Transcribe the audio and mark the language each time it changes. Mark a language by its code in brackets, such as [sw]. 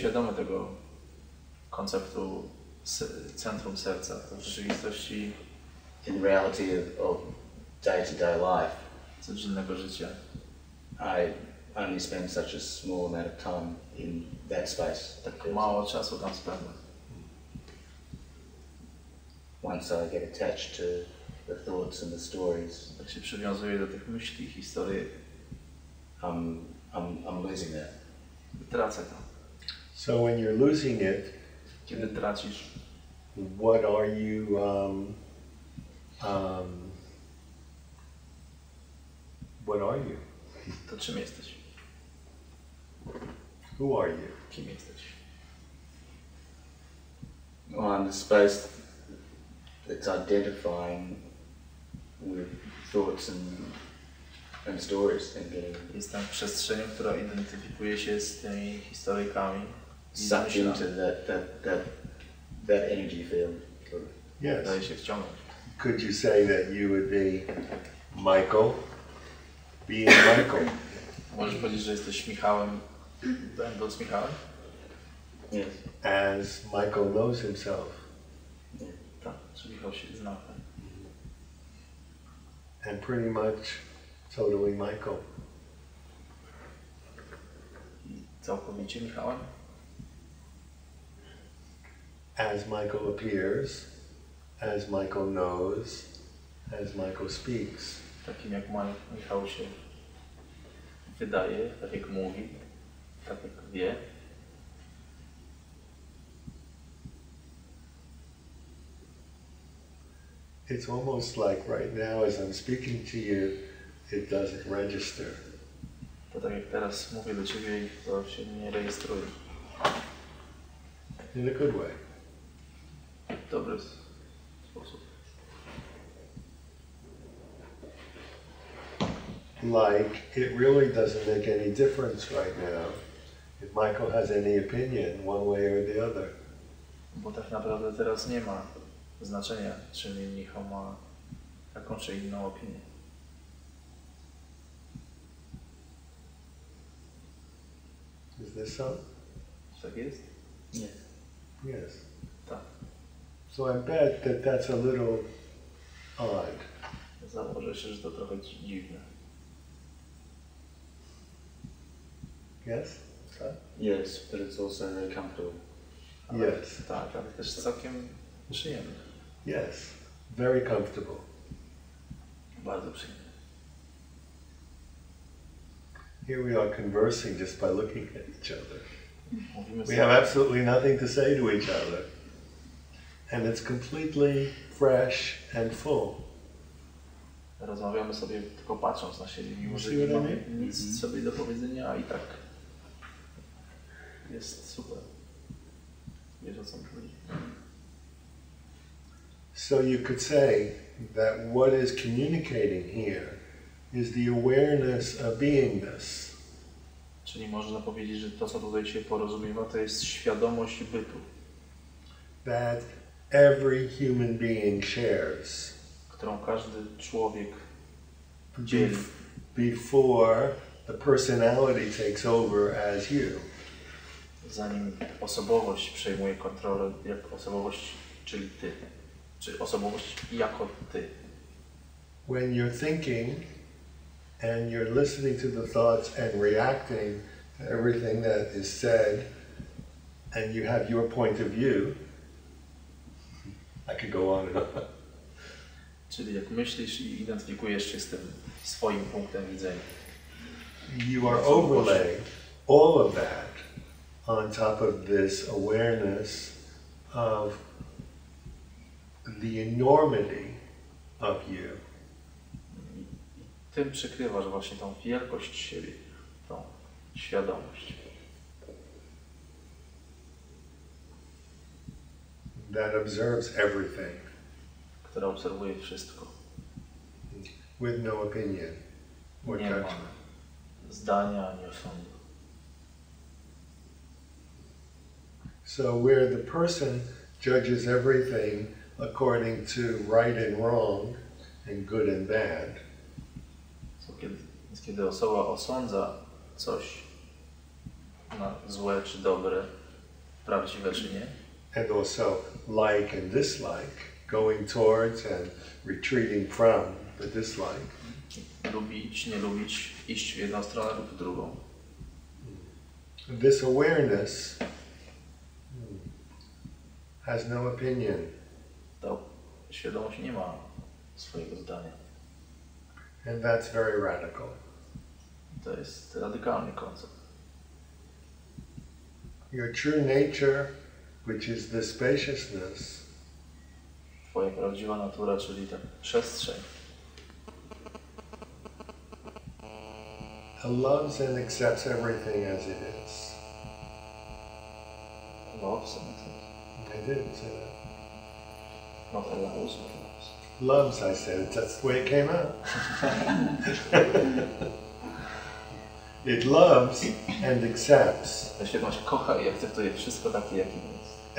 [pl] świadomy tego konceptu centrum serca, to w rzeczywistości [en] in the reality of day-to-day life, [pl] codziennego życia, [en] I only spend such a small amount of time in that space. [pl] tak mało czasu tam spędzam. [en] Once I get attached to the thoughts and the stories, [pl] Tak się przywiązuję do tych myśli, historii, [en] I'm losing that. [pl] tracę to. [en] So when you're losing it, [pl] Kiedy tracisz, [en] what are you, what are you? [pl] to czym jesteś? [en] Who are you? [pl] Kim jesteś? [en] Well, I'm the space that's identifying with thoughts and stories and getting [pl] Jestem przestrzenią, która identyfikuje się z tymi historyjkami i z [en] sucked into [pl] myślami. [en] that energy field. Sort of. [pl] Daje [en] Yes. [pl] się wciągnąć. [en] Could you say that you would be Michael, being Michael? [pl] Możesz powiedzieć, że jesteś Michałem, będąc Michałem? [en] Yes. As Michael knows himself, [pl] Tak, czy Michał się zna. [en] and pretty much totally Michael. [pl] I całkowicie Michałem? [en] As Michael appears, as Michael knows, as Michael speaks. [pl] Takim jak Michał się wydaje, tak jak mówi, tak jak wie. [en] It's almost like right now as I'm speaking to you, it doesn't register. [pl] To tak jak teraz mówię do Ciebie i to się nie rejestruje. [en] In a good way. [pl] W dobry sposób. [en] Like, it really doesn't make any difference right now if Michael has any opinion one way or the other. [pl] Bo tak naprawdę teraz nie ma znaczenia, czy Michał ma taką czy inną opinię. [en] Is this so? [pl] Tak jest? [en] Yes. Yes. [pl] Tak. [en] So I bet that that's a little odd. [pl] Założę się, że to trochę dziwne. [en] Yes? [pl] Tak? [en] Yes, but it's also very comfortable. Yes. [pl] Tak, ale też całkiem przyjemne. [en] Yes. Very comfortable. [pl] Bardzo przyjemne. [en] Here we are conversing just by looking at each other. [pl] Mówimy [en] We have absolutely nothing to say to each other. and it's completely fresh and full. [pl] Rozmawiamy sobie tylko patrząc na siebie, mimo że [en] See [pl] nie [en] what I [pl] mamy [en] mean? [pl] nic sobie do powiedzenia, a i tak jest super. Wiesz, o co mi chodzi. [en] So you could say that what is communicating here is the awareness of beingness. [pl] Czyli można powiedzieć, że to, co tutaj się porozumiewa, to jest świadomość bytu. [en] That every human being shares. [pl] Którą każdy człowiek dzieli. [en] Before the personality takes over as you. [pl] Zanim osobowość przejmuje kontrolę, jak osobowość, czyli ty. Czy osobowość jako ty. [en] When you're thinking and you're listening to the thoughts and reacting to everything that is said, and you have your point of view, I could go on and on. [pl] Czyli jak myślisz i identyfikujesz się z tym swoim punktem widzenia. [en] You are overlaying all of that on top of this awareness of the enormity of you. [pl] I tym przykrywasz właśnie tą wielkość siebie, tą świadomość. [en] That observes everything. [pl] Która obserwuje wszystko. [en] With no opinion or [pl] Nie ma [en] judgment. [pl] zdania ani osądu. [en] So where the person judges everything according to right and wrong and good and bad, [pl] Kiedy osoba osądza coś na złe czy dobre, prawdziwe czy nie, [en] and also like and dislike, going towards and retreating from the dislike, [pl] lubić, nie lubić, iść w jedną stronę lub w drugą. [en] this awareness has no opinion. [pl] Ta świadomość nie ma swojego zdania. [en] And that's very radical. [pl] To jest radykalny koncept. [en] Your true nature, which is the spaciousness, [pl] Twoja prawdziwa natura, czyli ta przestrzeń, [en] loves and accepts everything as it is. loves, I didn't say that. not allows, but loves. Loves, I said. That's the way it came out. It loves and accepts [pl] Ta świadomość kocha i akceptuje wszystko takie, jakim jest.